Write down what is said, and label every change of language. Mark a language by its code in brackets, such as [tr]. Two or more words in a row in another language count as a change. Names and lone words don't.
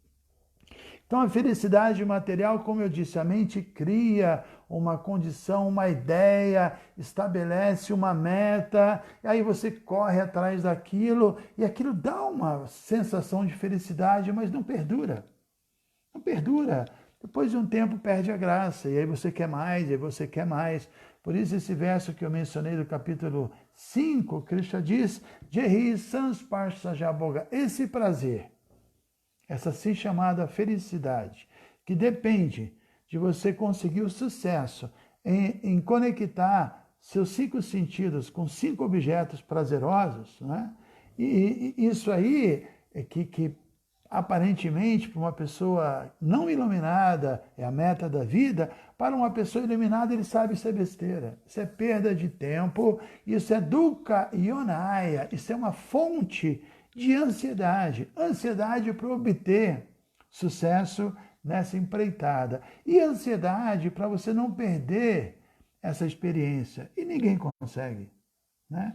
[pt] Então, a felicidade material, como eu disse, a mente cria uma condição, uma ideia, estabelece uma meta, e aí você corre atrás daquilo, e aquilo dá uma sensação de felicidade, mas não perdura. Não perdura. Depois de um tempo perde a graça, e aí você quer mais, e aí você quer mais. Por isso esse verso que eu mencionei do capítulo 5, Krishna diz, [sa] Jehi sansparshaja bhoga, [pt] esse prazer, essa assim chamada felicidade, que depende de você conseguir o sucesso em conectar seus 5 sentidos com 5 objetos prazerosos, né? E isso aí é que aparentemente, para uma pessoa não iluminada, é a meta da vida, para uma pessoa iluminada, ele sabe isso é besteira, isso é perda de tempo, isso é [sa] dukkha yonaya, [pt] isso é uma fonte de ansiedade, ansiedade para obter sucesso nessa empreitada, e ansiedade para você não perder essa experiência, e ninguém consegue, né?